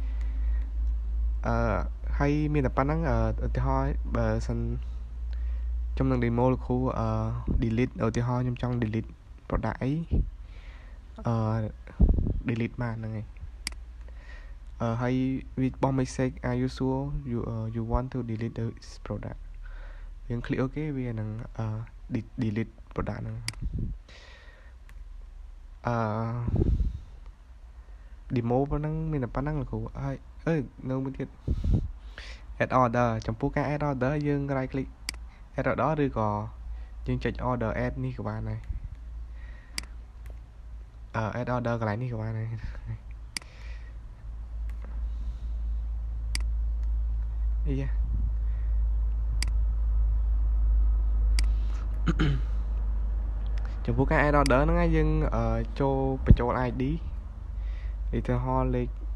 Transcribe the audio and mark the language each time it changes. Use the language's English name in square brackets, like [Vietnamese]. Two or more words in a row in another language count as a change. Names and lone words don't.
[Khmer] ហើយមានតែប៉ុណ្្នឹងឧទាហរណ៍បើសិនខ្ញុំនឹង demo លោកគ្រូdelete ឧទាហរណ៍ខ្ញុំចង់ [English] delete product [Khmer] អី delete បានហ្នឹងហើយហើយវាបោះ [English] message are you sure you want to delete this product [Khmer] យើង [English] click OK [Khmer] វានឹង [English] delete product [Khmer] ហ្នឹងdemo ប៉ុណ្ណឹងមានតែប៉ុណ្ណឹងលោកគ្រូហើយនៅមួយទៀត [English] add order [Khmer] ចំពោះការ [English] add order [Khmer] យើង [English] right click add order [Khmer] ឬក៏យើងចុច [English] order add [Khmer] នេះក៏បានដែរ [English] add order [Khmer] កន្លែងនេះក៏បានដែរអីយ៉ាចំពោះការ [English] add order [Khmer] ហ្នឹងយើងចូលបញ្ចូល ID ឧទាហរណ៍លេខ